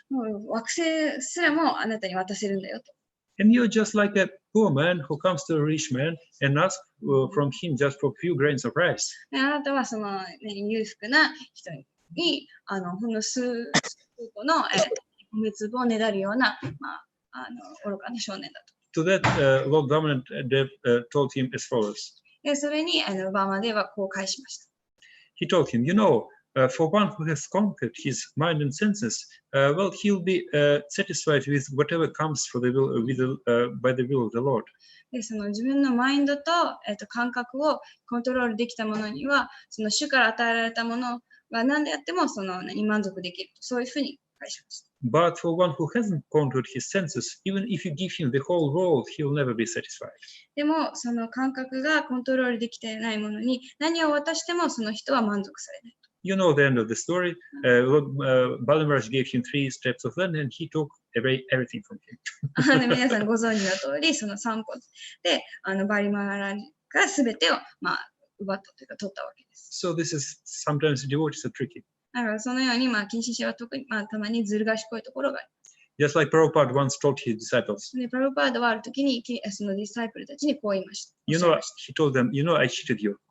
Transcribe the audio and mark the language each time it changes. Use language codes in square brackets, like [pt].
[ja] もう惑星すらもあなたに渡せるんだよと。 [en] And you're just like a poor man who comes to a rich man and asks from him just for a few grains of rice. [ja] あなたはその、裕福な人にほんの数個の米粒をねだるような、愚かな少年だと。 [en] To that, Lord Dominant told him as follows. [ja] で、それにバマデーはこう返しました。 [en] He told him, you know, for one who has conquered his mind and senses, well, he'll be satisfied with whatever comes by the will of the Lord. [ja] で、その自分のマインドと、感覚をコントロールできたものには、その主から与えられたものが何であっても満足できる。そういうふうに返しました。 [en] But for one who hasn't conquered his senses, even if you give him the whole world, he'll never be satisfied. [ja] でも、その感覚がコントロールできていないものに何を渡してもその人は満足されない。 [en] You know the end of the story. Balamaraj gave him 3 steps of land and he took everything from him. [ja] 皆さんご存知の通り、その3歩でバリマーラが全てを、奪ったというか取ったわけです。 [en] So this is sometimes devotees are tricky. [ja] だからそのように、献身者は特に、たまにずる賢いところがあります。 [en] Just like Prabhupada once told his disciples. [ja] で、プラブパードはあるときにそのディサイプルたちにこう言いました。 [en] You know, he told them, you know, I cheated you.